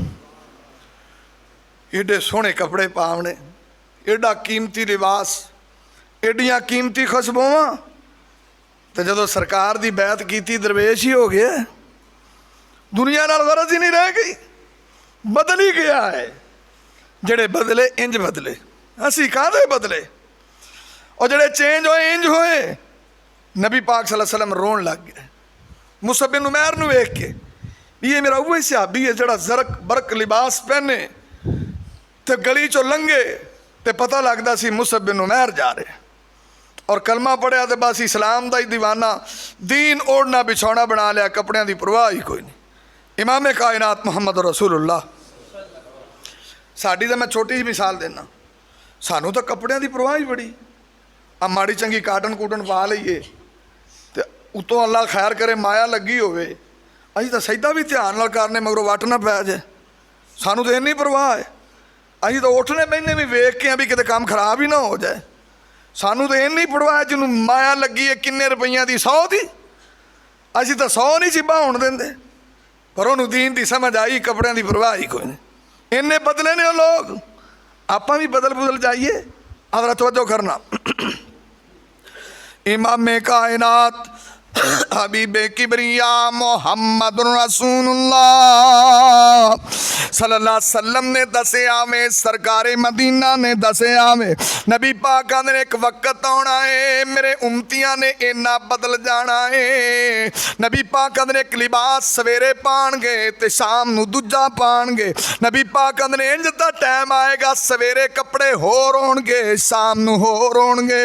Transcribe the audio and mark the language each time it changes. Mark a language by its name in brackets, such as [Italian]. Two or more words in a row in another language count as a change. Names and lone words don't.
[Punjabi] ਏਡੇ ਸੋਹਣੇ ਕੱਪੜੇ ਪਾਵਣੇ, ਏਡਾ ਕੀਮਤੀ ਲਿਬਾਸ, ਏਡੀਆਂ ਕੀਮਤੀ ਖ਼ੁਸ਼ਬੂਆਂ, ਤੋ ਜਦੋਂ ਸਰਕਾਰ ਦੀ ਬੈਤ ਕੀਤੀ ਦਰਵੇਸ਼ ਹੀ ਹੋ ਗਿਆ। ਦੁਨੀਆ ਨਾਲ ਗਰਜ਼ ਹੀ ਨਹੀਂ ਰਹਿ ਗਈ, ਬਦਲ ਹੀ ਗਿਆ ਹੈ। ਜਿਹੜੇ ਬਦਲੇ ਇੰਜ ਬਦਲੇ, ਅਸੀ ਕਾਹਦੇ ਬਦਲੇ, ਔਰ ਜਿਹੜੇ ਚੇਂਜ ਹੋਏ ਇੰਜ ਹੋਏ। ਨਬੀ ਪਾਕ [Arabic] صلى الله عليه وسلم [Punjabi] ਰੋਣ ਲੱਗ ਗਏ ਮੁਸਅਬ ਬਿਨ ਉਮੈਰ ਨੂੰ ਵੇਖ ਕੇ, ਯੇ ਮੇਰਾ ਉਹੇ ਸਹਾਬੀ ਹੈ ਜਿਹੜਾ ਜ਼ਰਕ ਬਰਕ ਲਿਬਾਸ ਪਹਿਨੇ ਤੇ ਗਲੀ ਚੋਂ ਲੰਘੇ ਤੇ ਪਤਾ ਲੱਗਦਾ ਸੀ ਮੁਸਅਬ ਬਿਨ ਉਮੈਰ ਜਾ ਰਹੇ, ਔਰ ਕਲਮਾ ਪੜ੍ਹਿਆ ਤੋ [Urdu] بس اسلام کا ہی دیوانہ، دین اوڑھنا بچھونا بنا لیا, [Punjabi] ਕੱਪੜਿਆ ਕੀ ਪਰਵਾਹ ਹੀ ਕੋਈ ਨਹੀਂ। ਇਮਾਮ ਕਾਇਨਾਤ ਮੁਹੰਮਦ ਰਸੂਲੁੱਲਾਹ। ਸਾੜੀ ਤੋ ਮੈਂ ਛੋਟੀ ਜੀ ਮਿਸਾਲ ਦੇਣਾ, ਸਾਨੂੰ ਤੋ ਕੱਪੜਿਆ ਕੀ ਪਰਵਾਹ ਹੀ ਬੜੀ, ਆ ਮਾੜੀ ਚੰਗੀ ਕਾਟਨ ਕੂਟਨ ਪਾ ਲਈਏ ਉਤੋਂ ਅੱਲਾ ਖੈਰ ਕਰੇ ਮਾਇਆ ਲੱਗੀ ਹੋਵੇ, ਅਸੀਂ ਤਾਂ ਸਜਦਾ ਵੀ ਧਿਆਨ ਨਾਲ ਕਰਨੇ, ਮਗਰੋਂ ਵੱਟ ਨਾ ਪੈ ਜਾਏ, ਸਾਨੂੰ ਤਾਂ ਇੰਨੀ ਪਰਵਾਹ ਹੈ। ਅਸੀਂ ਤਾਂ ਉੱਠਣੇ ਬਹਿੰਦੇ ਵੀ ਵੇਖ ਕੇ ਆ ਵੀ ਕਿਤੇ ਕੰਮ ਖਰਾਬ ਹੀ ਨਾ ਹੋ ਜਾਏ, ਸਾਨੂੰ ਤਾਂ ਇੰਨੀ ਪਰਵਾਹ ਹੈ। ਜਿਹਨੂੰ ਮਾਇਆ ਲੱਗੀ ਹੈ ਕਿੰਨੇ ਰੁਪਈਆਂ ਦੀ, 100 ਦੀ, ਅਸੀਂ ਤਾਂ 100 ਨਹੀਂ ਸੀ ਬਾਹਣ ਦਿੰਦੇ, ਪਰ ਉਹਨੂੰ ਦੀਨ ਦੀ ਸਮਝ ਆਈ, ਕੱਪੜਿਆਂ ਦੀ ਪਰਵਾਹ ਹੀ ਕੋਈ ਨਹੀਂ। ਇੰਨੇ ਬਦਲੇ ਨੇ ਉਹ ਲੋਕ, ਆਪਾਂ ਵੀ ਬਦਲ ਜਾਈਏ। ਆਦਰਾ ਤਵੱਜੋ ਕਰਨਾ। ਇਮਾਮ ਕਾਇਨਾਤ ਹਬੀਬ ਕਿਬਰੀਆ ਮੁਹੰਮਦ ਰਸੂਲੁੱਲਾਹ [Arabic] صلى الله عليه وسلم [Punjabi] ਨੇ ਦੱਸਿਆ ਮੈਂ, ਸਰਕਾਰੇ ਮਦੀਨਾ ਨੇ ਦੱਸਿਆ ਮੈਂ, ਨਬੀ ਪਾਕ ਨੇ ਇਕ ਵਕਤ ਆਉਣਾ ਹੈ ਮੇਰੇ ਉੱਮਤੀਆਂ ਨੇ ਇੰਨਾ ਬਦਲ ਜਾਣਾ ਹੈ। ਨਬੀ ਪਾਕ ਨੇ ਇਕ ਲਿਬਾਸ ਸਵੇਰੇ ਪਾਣਗੇ ਤੇ ਸ਼ਾਮ ਨੂੰ ਦੂਜਾ ਪਾਣਗੇ। ਨਬੀ ਪਾਕ ਨੇ ਇੰਜ ਦਾ ਟਾਈਮ ਆਏਗਾ ਸਵੇਰੇ ਕੱਪੜੇ ਹੋਰ ਹੋਣਗੇ, ਸ਼ਾਮ ਨੂੰ ਹੋਰ ਹੋਣਗੇ।